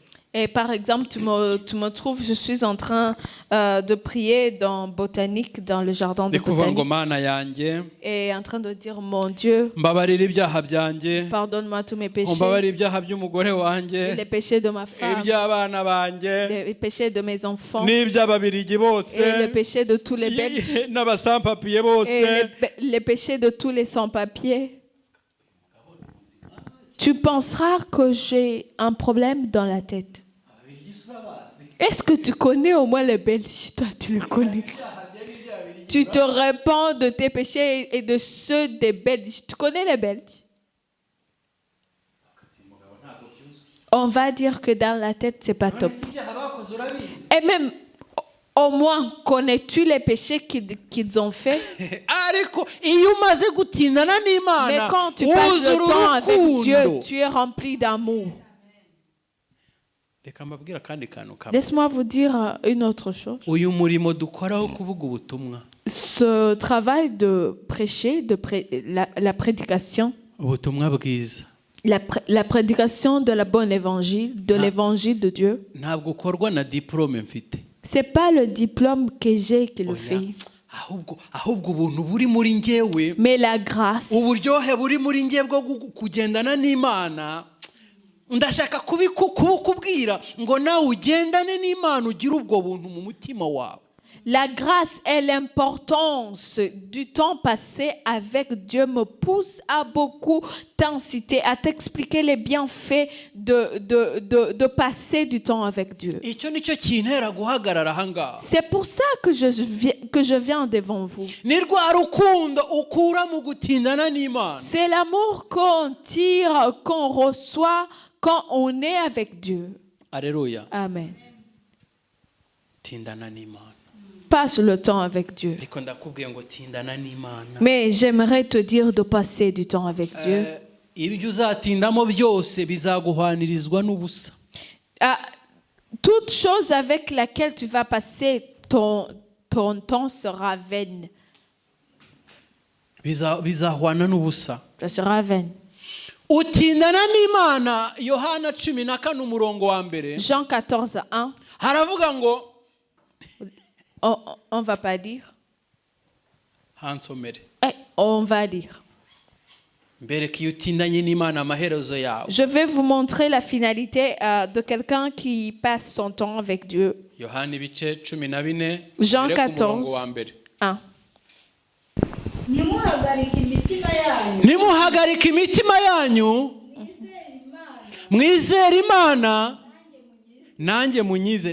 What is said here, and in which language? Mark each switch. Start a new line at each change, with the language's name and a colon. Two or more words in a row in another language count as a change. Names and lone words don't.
French: Et par exemple, tu me trouves, je suis en train de prier dans botanique, dans le jardin de
Kinyarwanda: ndi kuvuga ngo
French: botanique,
Kinyarwanda: mana yanjye
French: et en train de dire, mon Dieu,
Kinyarwanda: mbabarira ibyaha byanjye,
French: pardonne-moi tous mes péchés,
Kinyarwanda: mbabarira ibyaha by'umugore wanjye,
French: les péchés de ma femme,
Kinyarwanda: iby'abana banjye,
French: les péchés de mes enfants,
Kinyarwanda: n'iby'ababirigi bose,
French: et les péchés de tous les Belges,
Kinyarwanda: n'abasampapiye bose.
French: et les péchés de tous les sans-papiers. Tu penseras que j'ai un problème dans la tête. Est-ce que tu connais au moins les Belges? Toi, tu les connais. Tu te répands de tes péchés et de ceux des Belges. Tu connais les Belges? On va dire que dans la tête, c'est pas top. Et même, au moins, connais-tu les péchés qu'ils ont faits?
Kinyarwanda: ariko iyo umaze gutindana
French: Mais
Kinyarwanda: n'Imana
French: quand tu passes le temps avec Dieu,
Kinyarwanda: urukundo.
French: tu es rempli d'amour.
Kinyarwanda: Reka mbabwire akandi kantu kamwe.
French: Laisse-moi vous dire une autre chose.
Kinyarwanda: uyu murimo dukora wo kuvuga ubutumwa,
French: Ce travail de prêcher, la prédication,
Kinyarwanda: ubutumwa bwiza
French: la prédication de la bonne évangile, de l'évangile de Dieu,
Kinyarwanda: ntabwo ukorwa na diplome mfite,
French: c'est pas le diplôme que j'ai qui le
Kinyarwanda: Oya.
French: fait,
Kinyarwanda: ahubwo ubuntu buri muri njyewe,
French: mais la grâce.
Kinyarwanda: uburyohe buri muri njye bwo kugendana n'Imana, ndashaka kubikubwira ngo nawe ugendane n'Imana, ugire ubwo buntu mu mutima wawe.
French: La grâce et l'importance du temps passé avec Dieu me poussent à beaucoup t'inciter, à t'expliquer les bienfaits de passer du temps avec Dieu.
Kinyarwanda: icyo nicyo kintera guhagarara aha ngaha.
French: C'est pour ça que je viens devant vous.
Kinyarwanda: ni rwa rukundo ukura mu gutindana n'Imana.
French: C'est l'amour qu'on tire, qu'on reçoit quand on est avec Dieu. Alléluia. Amen.
Kinyarwanda: Tindana n'Imana.
French: Passe le temps avec Dieu.
Kinyarwanda: ariko ndakubwiye ngo tindana n'Imana.
French: Mais j'aimerais te dire de passer du temps avec Dieu.
Kinyarwanda: ibyo uzatindamo byose bizaguhwanirizwa n'ubusa.
French: Toute chose avec laquelle tu vas passer ton temps sera vaine.
Kinyarwanda: bizahwana n'ubusa.
French: Ça sera vaine.
Kinyarwanda: utindana n'Imana. Yohana 14 umurongo wa mbere
French: Jean 14, 1.
Kinyarwanda: haravuga ngo,
French: On va pas dire.
Kinyarwanda: hansomere,
French: On va dire.
Kinyarwanda: mbereka iyo utindanye n'Imana amaherezo yawe.
French: Je vais vous montrer la finalité de quelqu'un qui passe son temps avec Dieu.
Kinyarwanda: Yohana ibice 14
French: Jean
Kinyarwanda: mbere ku murongo
French: 14,
Kinyarwanda: wa mbere.
French: 1.
Kinyarwanda: nimuhagarika imitima yanyu, mwizere Imana, nanjye munyizere.